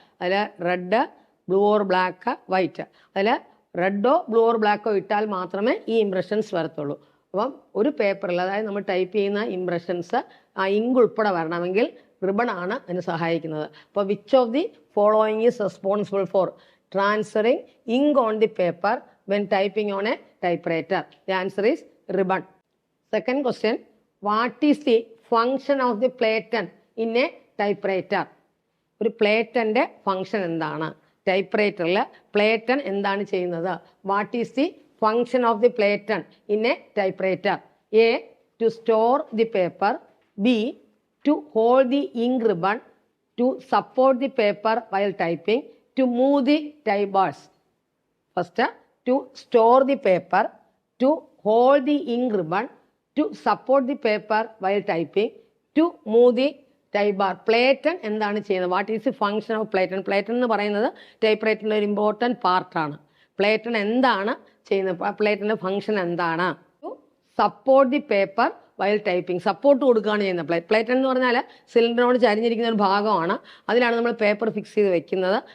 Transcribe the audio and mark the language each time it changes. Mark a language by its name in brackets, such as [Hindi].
[Malayalam] അതിൽ red, blue or black, white. അതിൽ റെഡോ blue or ബ്ലാക്കോ ഇട്ടാൽ മാത്രമേ ഈ ഇംപ്രഷൻസ് വരത്തുള്ളൂ. അപ്പം ഒരു പേപ്പറിൽ, അതായത് നമ്മൾ ടൈപ്പ് ചെയ്യുന്ന ഇംപ്രഷൻസ് ആ ഇങ്ക് ഉൾപ്പെടെ വരണമെങ്കിൽ റിബൺ ആണ് അതിന് സഹായിക്കുന്നത്. [English] അപ്പോൾ which of the following is responsible for transferring ink on the paper when typing on a typewriter? The answer is ribbon. Second question, what is the function of the platen in a typewriter? [Malayalam] ഒരു പ്ലേറ്റൻ്റെ function എന്താണ്? Type റൈറ്ററിൽ പ്ലേറ്റൺ എന്താണ് ചെയ്യുന്നത്? [English] What is the function of the platen in a typewriter? A to store the paper, B to hold the ink ribbon, to support the paper while typing, to move the type bars. First, to store the paper, to hold the ink ribbon, to support the paper while typing, to move the type bar. [Malayalam] പ്ലേറ്റൺ എന്താണ് ചെയ്യുന്നത്? [English] What is the function of platen? [Malayalam] പ്ലേറ്റൺ എന്ന് പറയുന്നത് type റൈറ്ററിൻ്റെ ഒരു important പാർട്ടാണ്. പ്ലേറ്റൺ എന്താണ് ചെയ്യുന്നത്? പ്ലേറ്റൻ്റെ function എന്താണ്? [English] To support the paper while typing. [Malayalam] Support കൊടുക്കുകയാണ് ചെയ്യുന്നത്. പ്ലേറ്റൺ എന്ന് പറഞ്ഞാൽ സിലിണ്ടറിനോട് ചരിഞ്ഞിരിക്കുന്ന ഒരു ഭാഗമാണ്. അതിലാണ് നമ്മൾ പേപ്പർ ഫിക്സ് ചെയ്ത് വെക്കുന്നത്.